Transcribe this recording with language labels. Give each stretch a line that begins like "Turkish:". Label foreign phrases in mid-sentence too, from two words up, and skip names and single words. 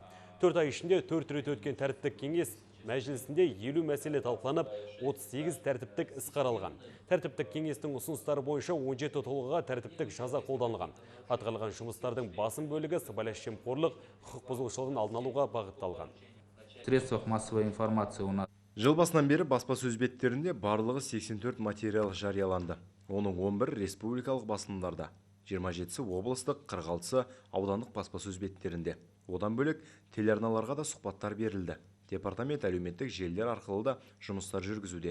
Kazakh: 4 ай ішінде 4 рет өткен тәртіптік кеңес мәжілісінде 50 мәселе талқыланып, 38 тәртіптік іс қаралған. Тәртіптік кеңестің ұсыныстары бойынша 17 тұлғаға тәртіптік жаза қолданылған. Атқарылған жұмыстардың басым бөлігі сыбайлас жемқорлық, құқық бұзушылығын алдын алуға бағытталған.
Russian: Средствах массовой информации у нас.
Kazakh: Жыл басынан бері баспасөз беттерінде барлығы 84 материал жарияланды. Оның 11 республикалық басылымдарда, 27-сі облыстық, 46-сы аудандық баспасөз беттерінде. Одан бөлек телеарналарға да сұхбаттар берілді. Департамент әлеуметтік желілер арқылы да жұмыстар жүргізуде.